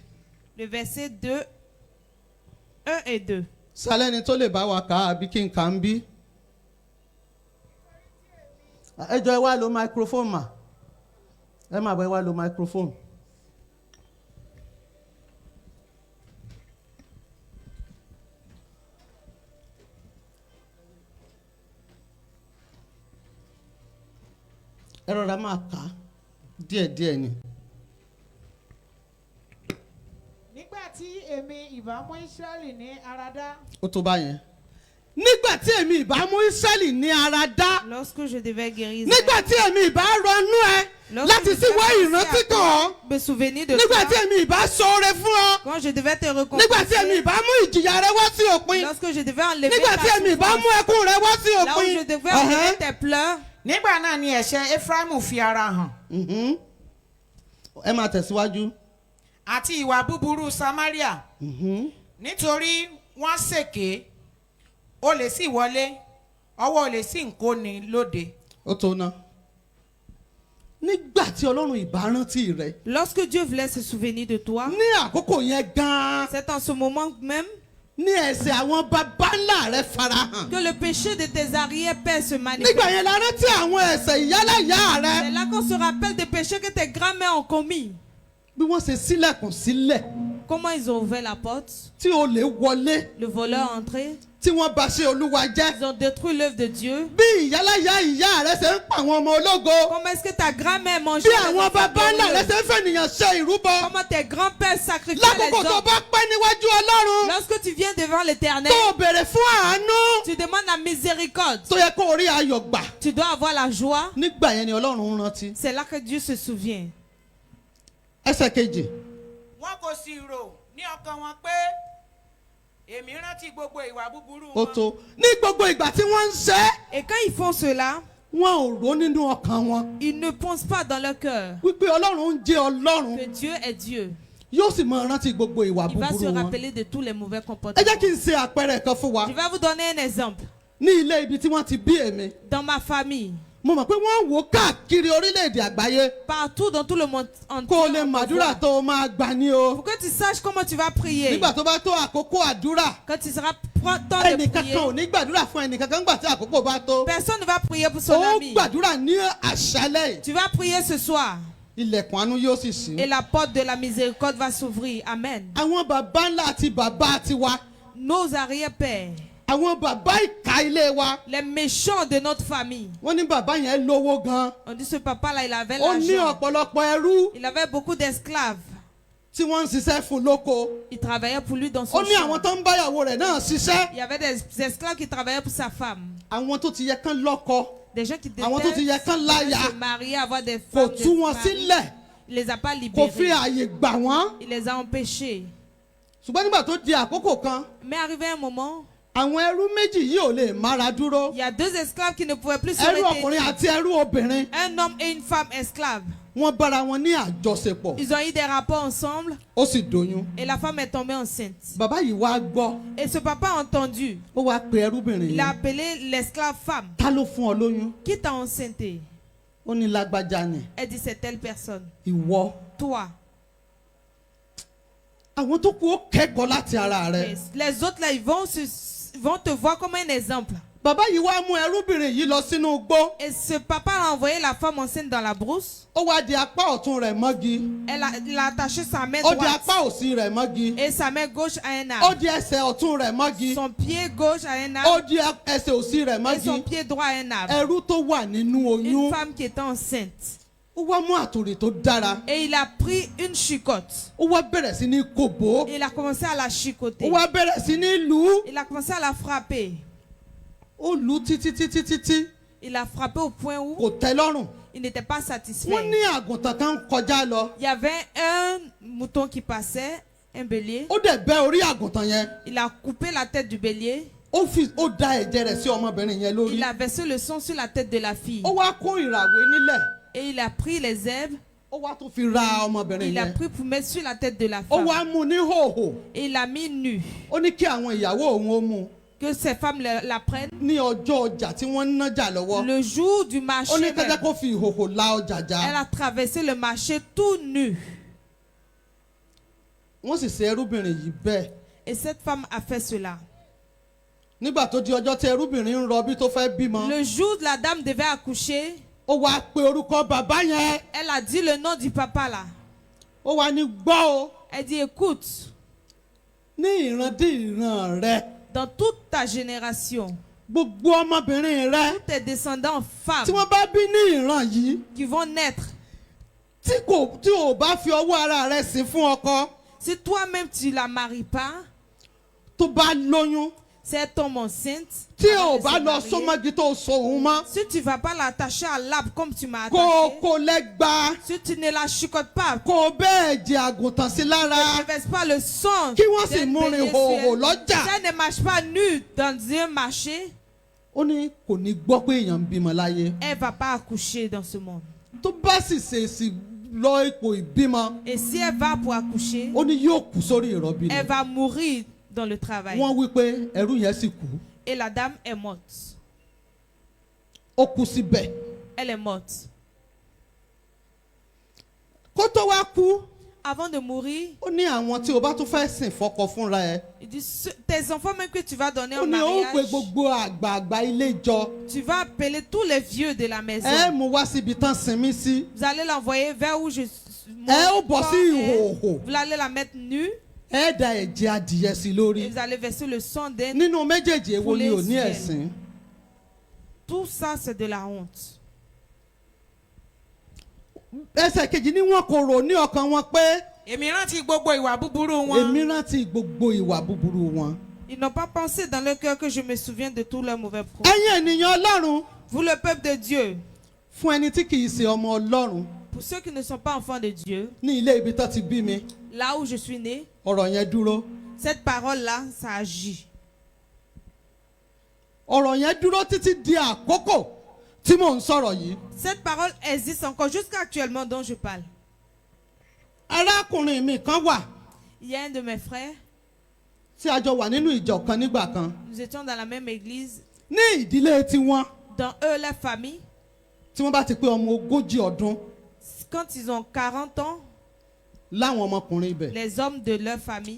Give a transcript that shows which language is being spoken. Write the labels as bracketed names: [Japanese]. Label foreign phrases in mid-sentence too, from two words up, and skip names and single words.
[French] le verset 2, 1 et 2. [Yoruba] Sálẹ́ni tó lè bá wa kà á àbí kí n kà á ń bí. Ẹ jọ̀ọ́ ẹ wá lo microphone mà. Ẹ máa bọ̀ ẹ wá lo microphone. Ẹ rọra máa kà á díẹ̀díẹ̀ ni. nígbà tí èmi ìbá mú Ísírẹ́lì ní ara dá Ó tó báyẹn. Nígbà tí èmi ìbá mú Ísírẹ́lì ní ara dá. [French] Lorsque je devais guérir [Yoruba] Nígbà tí èmi ìbá ronú ẹ láti síwọ́ ìrántí kàn ọ́. [French] me souvenir de [Yoruba] Nígbà tí [French] toi, [Yoruba] èmi ìbá ṣoore fún ọ. [French] quand je devais te [Yoruba] Nígbà tí èmi [French] récompenser, [Yoruba] ìbá mú ìjìyà rẹ wá sí òpin. [French] lorsque je devais enlever [Yoruba] Nígbà tí [French] ta [Yoruba] èmi ìbá mú [French] souffrance, [Yoruba] ẹkún rẹ wá sí [French] là où [Yoruba] òpin. [French] je devais enlever tes pleurs, [Yoruba] nígbà náà ni ẹ̀ṣẹ̀ Éfráímù fi ara hàn Mhm. Ẹ máa tẹ̀síwájú. àti ìwà búburú Samaria Mhm. nítorí wọ́n ṣèké olè sì wọlé ọwọ́ olè sì ń kóni lóde. Ó tó ná. Nígbà tí Ọlọ́run ìbá rántí rẹ, [French] lorsque Dieu voulait se souvenir de toi, [Yoruba] ní àkókò yẹn gan-an [French] c'est en ce moment même [Yoruba] ní ẹ̀ṣẹ̀ àwọn baba ńlá rẹ farahàn. [French] que le péché de tes arrière-pères se [Yoruba] Nígbà [French] manifeste. [Yoruba] yẹn la rántí àwọn ẹ̀ṣẹ̀ ìyáláyá rẹ. [French] C'est là qu'on se rappelle des péchés que tes grands-mères ont commis. [Yoruba] Bí wọ́n ṣe sílẹ̀kùn sílẹ̀ [French] Comment ils ont ouvert la porte, [Yoruba] tí olè wọlé [French] le voleur est entré, [Yoruba] tí wọ́n bà ṣe Olúwa jẹ́. [French] ils ont détruit l'œuvre de Dieu. [Yoruba] Bí ìyáláyá ìyá rẹ ṣe ń pa àwọn ọmọ ológo. [French] Comment est-ce que ta grand-mère mangeait [Yoruba] Bí [French] les [Yoruba] àwọn [French] enfants [Yoruba] baba ńlá rẹ [French] glorieux? [Yoruba] ṣe ń fènìyàn ṣe ìrúbọ. [French] Comment tes grands-pères sacrifiaient les [Yoruba] Lákòókò tó [French] hommes? [Yoruba] bá pẹ́ níwájú Ọlọ́run [French] Lorsque tu viens devant l'Éternel, [Yoruba] tó o béèrè fún àánú [French] tu demandes la miséricorde. [Yoruba] tó yẹ kó o rí ayọ̀ gbà. [French] Tu dois avoir la joie. [Yoruba] Nígbà yẹn ni Ọlọ́run rántí. [French] C'est là que Dieu se souvient. [Yoruba] Ẹsẹ̀ kejì. wọn kò sì rò ní ọkàn wọn pé èmi rántí gbogbo ìwà búburú Ó wọn. tó. Ní gbogbo ìgbà tí wọ́n ń ṣe é, [French] Et quand ils font cela, [Yoruba] wọn ò rò nínú ọkàn wọn. [French] ils ne pensent pas dans leur cœur [Yoruba] Wípé Ọlọ́run ń jẹ́ Ọlọ́run [French] que Dieu est Dieu. [Yoruba] yóò sì máa rántí gbogbo ìwà [French] Il va se [Yoruba] búburú wọn. [French] rappeler de tous les mauvais [Yoruba] Ẹ [French] comportements. [Yoruba] jẹ́ kí n ṣe àpẹẹrẹ kan fún wa. [French] Je vais vous donner un exemple. [Yoruba] Ní ilé ibi tí wọ́n ti bí èmi, [French] Dans ma famille, [Yoruba] mo mọ̀ pé wọ́n ń wò káàkiri orílẹ̀-èdè àgbáyé [French] partout dans tout le monde entier, [Yoruba] kó o lè [French] on te [Yoruba] màdúrà [French] voit. [Yoruba] tó o máa gbà ní o. [French] Pour que tu saches comment tu vas prier. [Yoruba] Nígbà tó bá tó àkókò àdúrà, [French] Quand tu seras temps de [Yoruba] ẹnìkankan [French] prier, [Yoruba] ò ní gbàdúrà fún ẹnìkankan nígbà tí àkókò bá tó. [French] personne ne va prier pour son [Yoruba] Ó [French] ami. [Yoruba] gbàdúrà ní àṣálẹ́ yìí. [French] Tu vas prier ce soir [Yoruba] Ilẹ̀kùn àánú yóò sì ṣí. [French] et la porte de la miséricorde va s'ouvrir. Amen. [Yoruba] Àwọn bàbá ńlá àti bàbá tiwa, [French] Nos arrière-pères, [Yoruba] àwọn bàbá ìka ilé wa, [French] les méchants de notre famille. [Yoruba] wọ́n ní bàbá yẹn lówó gan. [French] On dit ce papa-là, il avait [Yoruba] Ó ní [French] l'argent. [Yoruba] ọ̀pọ̀lọpọ̀ ẹrú [French] Il avait beaucoup d'esclaves. [Yoruba] tí wọ́n ń ṣiṣẹ́ fún lóko. [French] Il travaillait pour lui dans son [Yoruba] Ó ní àwọn [French] champ. [Yoruba] tó ń báyàwó rẹ̀ náà ṣiṣẹ́. [French] Il y avait des esclaves qui travaillaient pour sa femme. [Yoruba] Àwọn tó ti yẹ kán lọ́kọ [French] Des gens qui [Yoruba] Àwọn tó ti yẹ kán láya. [French] se marier, avoir des [Yoruba] kò [French] femmes, [Yoruba] tú [French] des [Yoruba] wọn [French] maris. [Yoruba] sílẹ̀, [French] Il les a pas [Yoruba] kò fi [French] libérés. [Yoruba] ààyè gbà wọ́n. [French] Il les a empêchés. [Yoruba] Ṣùgbọ́n nígbà tó di àkókò kan, [French] Mais arrivé un moment, [Yoruba] àwọn ẹrú méjì yìí ò lè mára dúró. [French] il y a deux esclaves qui ne pouvaient plus se [Yoruba] Ẹrú ọkùnrin [French] retenir. [Yoruba] àti ẹrú obìnrin. [French] Un homme et une femme esclaves. [Yoruba] wọ́n bára wọn ní àjọṣepọ̀ [French] Ils ont eu des rapports ensemble [Yoruba] ó sì doyún. [French] et la femme est tombée enceinte. [Yoruba] Bàbá yìí wá gbọ́ [French] Et ce papa a entendu. [Yoruba] ó wá pe ẹrúbìnrin [French] Il a [Yoruba] yìí. [French] appelé l'esclave femme. [Yoruba] Ta ló fún ọ lóyún? [French] Qui t'a enceinte? [Yoruba] Ó ní lágbájá ni. [French] Elle dit c'est telle personne. [Yoruba] Ìwọ. [French] Toi. [Yoruba] Àwọn tó kù ó kẹ́kọ̀ọ́ láti ara rẹ̀. [French] Les autres là, ils vont te voir comme un exemple. [Yoruba] Bàbá yìí wá mú ẹrúbìnrin yìí lọ sínú igbó. [French] Et ce papa a envoyé la femme enceinte dans la brousse. [Yoruba] Ó wá di apá ọ̀tún rẹ̀ mọ́gi. [French] Il a attaché sa main [Yoruba] Ó di [French] droite [Yoruba] apá òsì rẹ̀ mọ́gi. [French] et sa main gauche à un [Yoruba] Ó [French] arbre. [Yoruba] di ẹsẹ̀ ọ̀tún rẹ̀ mọ́gi. [French] Son pied gauche à un [Yoruba] Ó [French] arbre [Yoruba] di ẹsẹ̀ òsì rẹ̀ [French] et son [Yoruba] mọ́gi. [French] pied droit à un arbre. [Yoruba] Ẹrú tó wà nínú [French] Une [Yoruba] oyún. [French] femme qui était enceinte. [Yoruba] Ó wá mú àtòrè tó dára. [French] Et il a pris une chicotte. [Yoruba] Ó wá bẹ̀rẹ̀ sí ní kòbó. [French] Et il a commencé à la [Yoruba] Ó [French] chicoter. [Yoruba] wá bẹ̀rẹ̀ sí ní lù ú. [French] Il a commencé à la frapper. [Yoruba] Ó lù ú títí títí títí. [French] Il a frappé au point où [Yoruba] Kò tẹ́ lọ́rùn. [French] il n'était pas [Yoruba] Wọ́n [French] satisfait. [Yoruba] ní àgùntàn kan kọjá lọ. [French] Il y avait un mouton qui passait, un bélier. [Yoruba] Ó dẹ̀ bẹ́ orí àgùntàn yẹn. [French] Il a coupé la tête du bélier. [Yoruba] Ó da ẹ̀jẹ̀ rẹ̀ sí ọmọbìnrin yẹn lórí. [French] Il a versé le sang sur la tête de la fille. [Yoruba] Ó wá kó ìràwé nílẹ̀. [French] Et il a pris les herbes. [Yoruba] Ó wá tún fi ra ọmọbìnrin [French] Il a [Yoruba] yẹn. [French] pris pour mettre sur la tête de la [Yoruba] Ó [French] femme. [Yoruba] wá mú ní hòhò. [French] Et il l'a mis nu. [Yoruba] Ó ní kí àwọn ìyàwó òun ó mú [French] Que ces femmes la prennent. [Yoruba] ní ọjọ́ ọjà tí wọ́n ń nájà lọ́wọ́. [French] Le jour du [Yoruba] Ó [French] marché, [Yoruba] ní [French] même, [Yoruba] kẹ́kẹ́ kó fi ìhòhò la ọjà [French] elle [Yoruba] já. [French] a traversé le marché tout nu. [Yoruba] Wọ́n sì ṣe ẹrúbìnrin yìí bẹ́ẹ̀. [French] Et cette femme a fait cela. [Yoruba] Nígbà tó di ọjọ́ tí ẹrúbìnrin ń rọbí tó fẹ́ bímọ. [French] Le jour où la dame devait accoucher, [Yoruba] Ó wá pe orúkọ bàbá yẹn. [French] elle a dit le nom du papa là. [Yoruba] Ó wá ní gbọ́ o. [French] Elle dit écoute, [Yoruba] Ní ìran dé ìran rẹ. [French] dans toute ta génération, [Yoruba] Gbogbo ọmọbìnrin rẹ. [French] tous tes descendants [Yoruba] Tí [French] femmes [Yoruba] wọ́n bá bí ní ìran yìí. [French] qui vont naître, [Yoruba] Tí ò bá fi ọwọ́ ara rẹ sí fún ọkọ. [French] si toi-même tu la maries pas, [Yoruba] Tó bá lóyún. [French] si elle tombe enceinte, [Yoruba] Tí [French] avant [Yoruba] ò [French] de [Yoruba] bá [French] se [Yoruba] lọ [French] marier, [Yoruba] sọmọgi tó so òun mọ́. [French] si tu vas pas l'attacher à l'arbre comme tu m'as [Yoruba] Kó [French] attaché, [Yoruba] kó lẹ́gba. [French] si tu ne la chicotes pas, [Yoruba] Kó bẹ́ẹ̀ jẹ àgùntàn sí lára. [French] ne verse pas le sang, [Yoruba] Kí wọ́n sì [French] d'un [Yoruba] mú [French] bélier [Yoruba] rin [French] sur [Yoruba] hòhò [French] elle, [Yoruba] lọ́jà. [French] si elle ne marche pas nue dans un marché, [Yoruba] Ó ní kò ní gbọ́ pé èèyàn ń bímọ láyé. [French] elle va pas accoucher dans ce monde. [Yoruba] Tó bá sì ṣèèṣì lọ ipò ìbímọ. [French] Et si elle va pour accoucher, [Yoruba] Ó ní yóò kú sórí ìrọbí [French] elle [Yoruba] rẹ̀. [French] va mourir dans le travail. [Yoruba] Wọ́n wí pé ẹrú yẹn sì kú. [French] Et la dame est morte. [Yoruba] Ó kú síbẹ̀. [French] Elle est morte. [Yoruba] Kó tó wá kú. [French] Avant de mourir, [Yoruba] Ó ní àwọn tí o bá tún fẹ́ sìn fọ́kọ fúnra ẹ. [French] il dit tes enfants même que tu vas donner [Yoruba] Ó [French] en [Yoruba] ní ó pe [French] mariage, [Yoruba] gbogbo àgbààgbà ilé jọ. [French] tu vas appeler tous les vieux de la maison. [Yoruba] Ẹ mú wá síbi tán sinmi sí. [French] Vous allez l'envoyer vers où je [Yoruba] Ẹ ó bọ̀ sí ìhòòhò. [French] Vous allez la mettre nue [Yoruba] Ẹ da ẹ̀jẹ̀ adìyẹ sí [French] et [Yoruba] lórí. [French] vous allez verser le sang d'un. [Yoruba] Nínú méjèèjì èwo ni ò ní [French] Poulet [Yoruba] ẹ̀sìn. [French] Tout ça, c'est de la honte. [Yoruba] Ẹsẹ̀ kejì ni wọ́n kò rò ní ọkàn wọn pé èmi rántí gbogbo ìwà búburú wọn. èmi rántí gbogbo ìwà búburú wọn. [French] Ils n'ont pas pensé dans leur cœur que je me souviens de tous leurs mauvais projets. [Yoruba] Ẹ̀yin ènìyàn Ọlọ́run [French] Vous, le peuple de Dieu, [Yoruba] fún ẹni tí kìí ṣe ọmọ Ọlọ́run [French] pour ceux qui ne sont pas enfants de Dieu, [Yoruba] ní ilé ibi tó ti bí mi [French] là où je suis né, [Yoruba] ọ̀rọ̀ yẹn dúró. [French] cette parole-là, ça agit. [Yoruba] Ọ̀rọ̀ yẹn dúró títí di àkókò tí mò ń sọ̀rọ̀ yìí. [French] Cette parole existe encore jusqu'à actuellement dont je parle. [Yoruba] Arákùnrin mi kan wà [French] Il y a un de mes frères, [Yoruba] tí a jọ wà nínú ìjọ kan nígbà kan. [French] nous étions dans la même église. [Yoruba] Ní ìdílé tiwọn [French] Dans eux, leur famille, [Yoruba] tí wọ́n bá ti pé ọmọ 40 ọdún [French] quand ils ont 40 ans, [Yoruba] láwọn ọmọkùnrin ibẹ̀ [French] les hommes de leur famille,